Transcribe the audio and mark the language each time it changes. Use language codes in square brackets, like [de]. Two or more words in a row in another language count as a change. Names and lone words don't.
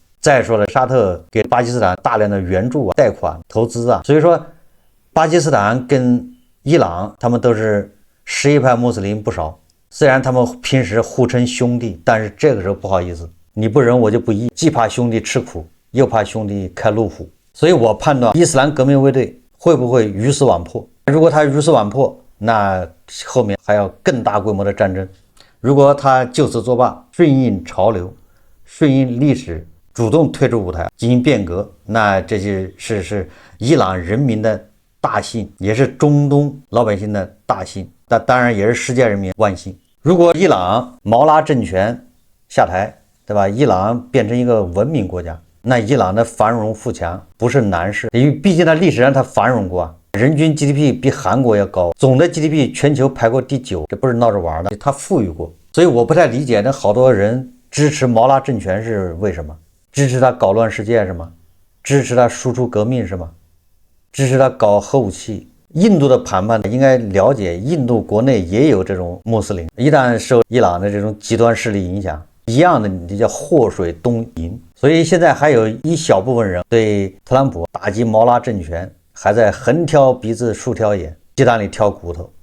[zh] 再說了，沙特給巴基斯坦大量的援助貸款、投資所以說巴基斯坦跟伊朗他們都是什葉派穆斯林不少，雖然他們平時互稱兄弟，但是這個時候不好意思，你不仁我就不義，既怕兄弟吃苦，又怕兄弟開路虎。所以我判斷伊斯蘭革命衛隊會不會魚死網破？如果他魚死網破，那後面還要更大規模的戰爭。如果他就此作罷，順應潮流，順應歷史，主動退出舞台進行變革，那這就是伊朗人民的大幸，也是中東老百姓的大幸，但當然也是世界人民萬幸。如果伊朗毛拉政权下台，对吧？伊朗变成一個文明國家，那伊朗的繁榮富強不是難事，因為畢竟它歷史上它繁榮過啊，人均 GDP 比韓國要高，總的 GDP 全球排過第9，這不是鬧着玩的，它富裕過。所以我不太理解那好多人支持毛拉政權是為什麼？支持他搞亂世界是嗎？支持他輸出革命是嗎？支持他搞核武器？印度的談判應該了解，印度國內也有這種穆斯林，一旦受伊朗的這種極端勢力影響，一樣的你叫禍水東引。所以現在還有一小部分人對特朗普打擊毛拉政權還在橫挑鼻子豎挑眼，雞蛋裡挑骨頭。